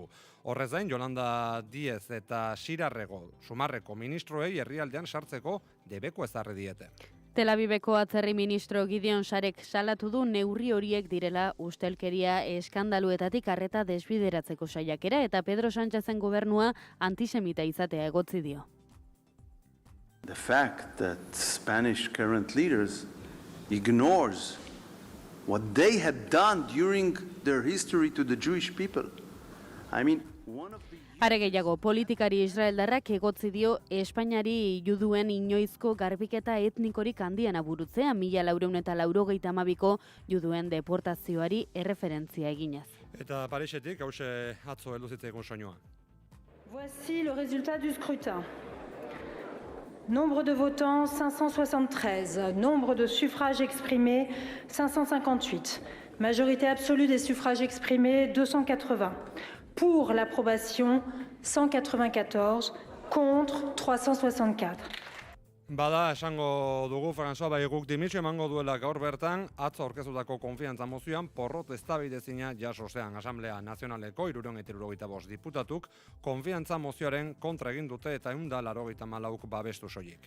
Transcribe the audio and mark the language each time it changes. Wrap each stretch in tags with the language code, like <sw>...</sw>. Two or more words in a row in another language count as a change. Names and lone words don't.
<eu>Horrez gain, Yolanda Díez eta Sirarrego Sumarreko ministroei herrialdean sartzeko debeko ezarri diete. Tel Aviveko atzerri ministro Gideon Sarek salatu du neurri horiek direla ustelkeria eskandaluetatik arreta desbideratzeko saiakera eta Pedro Sánchezen gobernua antisemita izatea egotzi dio.</eu> <en>The fact that Spanish current leaders ignores what they had done during their history to the Jewish people. I mean, one of the</en> <eu>Are gehiago, politikari israeldarrak egotzi dio Espainiari juduen inoizko garbiketa etnikorik handiena burutzea 1482ko juduen deportazioari erreferentzia eginez. Eta Parisetik hause atzo heldu zitzaigun soinua.</eu> <fr>Voici le résultat du scrutin. Nombre de votants 573, nombre de suffrages exprimés 558, majorité absolue des suffrages exprimés 280. Pour l'approbation, 194, contre 364.</fr> <eu>Bada, esango dugu, François, bai guk dimisio emango duela gaur bertan, atzo aurkeztutako konfiantza mozioan porrot eztabaidezina jasozean Asamblea Nazionaleko 375 diputatuk konfiantza mozioaren kontra egin dute eta 184 babestu soilik.</eu>